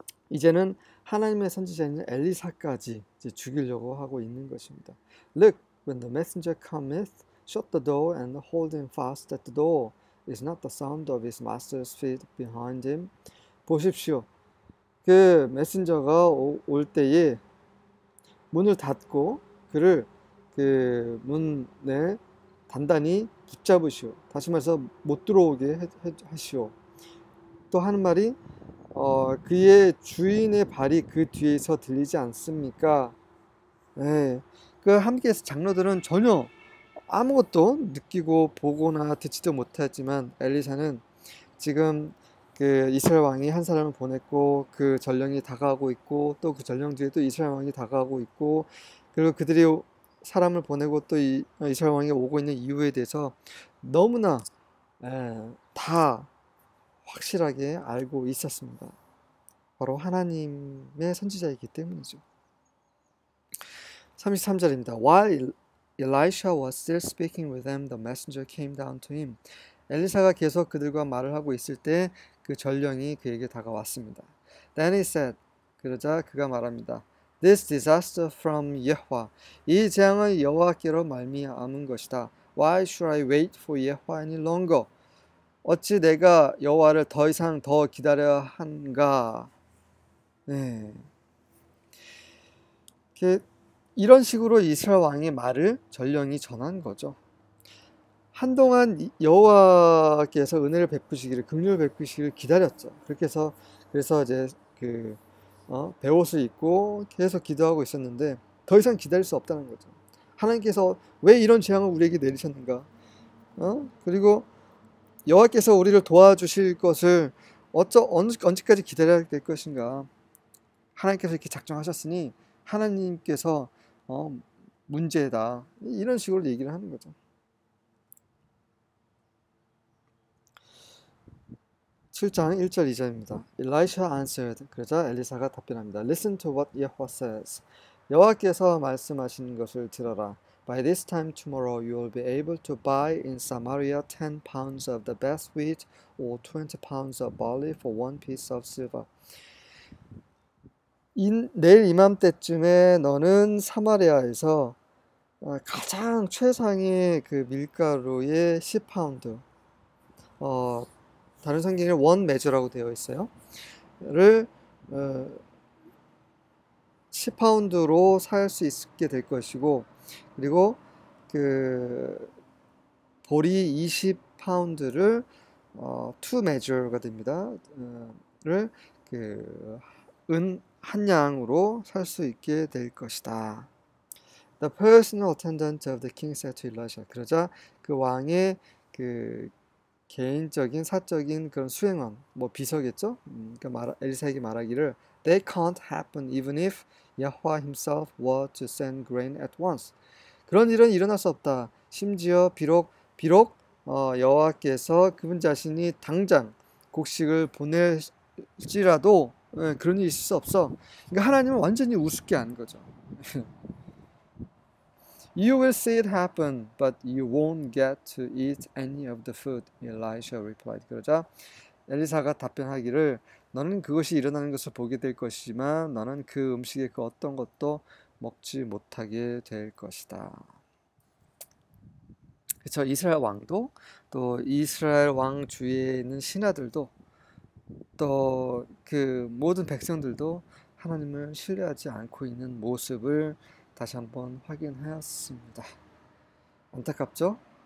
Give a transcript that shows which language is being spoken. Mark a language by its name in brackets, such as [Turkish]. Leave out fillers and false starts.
[Korean] 이제는 하나님의 선지자인 엘리사까지 이제 죽이려고 하고 있는 것입니다. [English] Look, when the messenger cometh, shut the door and hold him fast at the door. Is not the sound of his master's feet behind him? [Korean] 보십시오. 그 메신저가 올 때에 문을 닫고 그를 그 문에 단단히 붙잡으시오. 다시 말해서 못 들어오게 하시오. 또 하는 말이 그의 주인의 발이 그 뒤에서 들리지 않습니까? 그 함께해서 장로들은 전혀 아무것도 느끼고 보거나 듣지도 못하지만 엘리사는 지금 그 이스라엘 왕이 한 사람을 보냈고 그 전령이 다가오고 있고 또 그 전령 뒤에 또 이스라엘 왕이 다가오고 있고 그리고 그들이 사람을 보내고 또 이스라엘 왕이 오고 있는 이유에 대해서 너무나 다 확실하게 알고 있었습니다. 바로 하나님의 선지자이기 때문이죠. 33절입니다. [English] While Elisha was still speaking with them, the messenger came down to him. [Korean] 엘리사가 계속 그들과 말을 하고 있을 때 그 전령이 그에게 다가왔습니다. [English] Then he said, [Korean] 그러자 그가 말합니다. [English] This disaster from Yahweh. [Korean] 이 재앙은 여호와께로 말미암은 것이다. [English] Why should I wait for Yahweh any longer? [Korean] 어찌 내가 여호와를 더 이상 더 기다려야 한가? 네. 이런 식으로 이스라엘 왕의 말을 전령이 전한 거죠. 한동안 여호와께서 은혜를 베푸시기를, 긍휼을 베푸시기를 기다렸죠. 그래서 이제 베옷을 입고 계속 기도하고 있었는데 더 이상 기다릴 수 없다는 거죠. 하나님께서 왜 이런 재앙을 우리에게 내리셨는가? 그리고 여호와께서 우리를 도와주실 것을 언제까지 기다려야 될 것인가? 하나님께서 이렇게 작정하셨으니 하나님께서 문제다. 이런 식으로 얘기를 하는 거죠. 7장 1절 2절입니다. [English] Elisha answered. [Korean] 그러자 엘리사가 답변합니다. [English] Listen to what Yahweh says. [Korean] 여호와께서 말씀하신 것을 들어라. [English] By this time tomorrow you will be able to buy in Samaria 10 pounds of the best wheat or 20 pounds of barley for one piece of silver. [Korean] 내일 이맘때쯤에 너는 사마리아에서 가장 최상의 그 밀가루의 10파운드, 다른 성경에 원 메저라고 되어 있어요. 를 10파운드로 살 수 있게 될 것이고, 그리고 그 보리 20파운드를 2 measure가 됩니다. 를 은 한 양으로 살 수 있게 될 것이다. [English] The personal attendant of the king said to Elisha. [Korean] 그러자 그 왕의 그 개인적인 사적인 그런 수행원, 뭐 비서겠죠? 그러니까 엘리사에게 말하기를 [English] They can't happen even if Yahweh himself were to send grain at once. [Korean] 그런 일은 일어날 수 없다. 심지어 비록 여호와께서 그분 자신이 당장 곡식을 보낼지라도 그런 일이 있을 수 없어. 그러니까 하나님은 완전히 우습게 한 거죠. [English] You will see it happen, but you won't get to eat any of the food. Elisha replied. [Korean] 그러자 엘리사가 답변하기를 너는 그것이 일어나는 것을 보게 될 것이지만 너는 그 음식의 그 어떤 것도 먹지 못하게 될 것이다. 그렇죠. 이스라엘 왕도 또 이스라엘 왕 주위에 있는 신하들도 또 그 모든 백성들도 하나님을 신뢰하지 않고 있는 모습을 다시 한번 확인하였습니다. 안타깝죠?